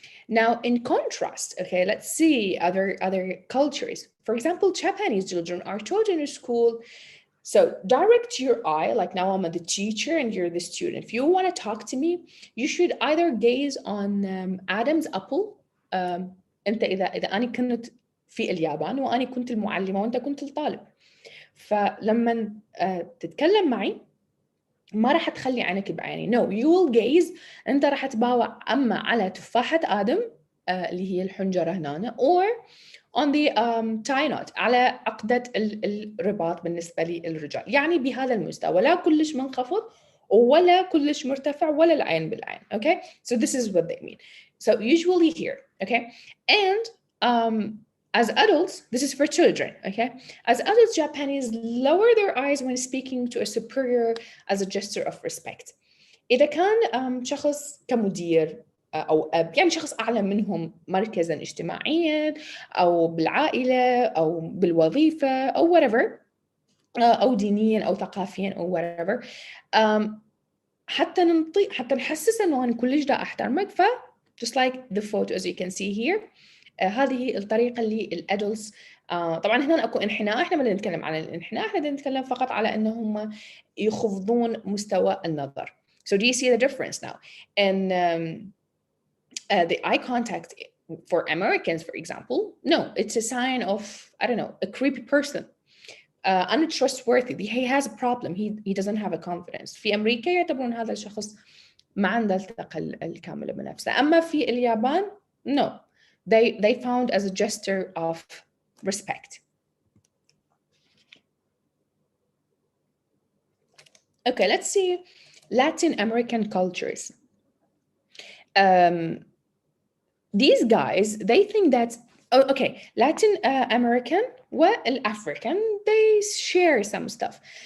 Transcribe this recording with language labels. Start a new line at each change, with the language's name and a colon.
English: Now, in contrast, okay, let's see other cultures. For example, Japanese children are taught in a school. So direct your eye, like now I'm the teacher and you're the student. If you want to talk to me, you should either gaze on Adam's apple.
Arabic: أنت إذا أنا كنت في اليابان وأنا كنت المعلمة وأنت كنت الطالب، فلما تتكلم معي ما راح تخلي عينك بعيني.
English: No, you will gaze.
Arabic: أنت راح تباوع أما على تفاحة آدم اللي هي الحنجرة هنا،
English: or on the tie knot،
Arabic: على عقدة الرباط بالنسبة للرجال. يعني بهذا المستوى، لا كلش منخفض ولا كلش مرتفع ولا العين بالعين.
English: Okay, so this is what they mean. So usually here, okay, and as adults, this is for children, okay? As adults, Japanese lower their eyes when speaking to a superior as a gesture of respect.
Arabic: إذا كان شخص كمدير أو أب، يعني شخص أعلى منهم مركزاً اجتماعياً أو بالعائلة أو بالوظيفة أو whatever، أو دينياً أو ثقافياً أو whatever، حتى نحسس إنه أنا كلش دا أحترمك. ف
English: just like the photo as you can see here،
Arabic: هذه الطريقة اللي الأدلتس طبعاً هنا أكو انحناء. إحنا ما نتكلم عن الانحناء، إحنا نتكلم فقط على أنهم يخفضون مستوى النظر.
English: So do you see the difference now? And the eye contact for Americans, for example, no, it's a sign of, I don't know, a creepy person, untrustworthy. He has a problem. He doesn't have a confidence.
Arabic: في أمريكا يعتبرون هذا الشخص ما عنده الثقة الكاملة بنفسه. أما في اليابان, no.
English: They found as a gesture of respect. Okay, let's see Latin American cultures. These guys, they think that, okay, Latin American والAfrican, they share some stuff.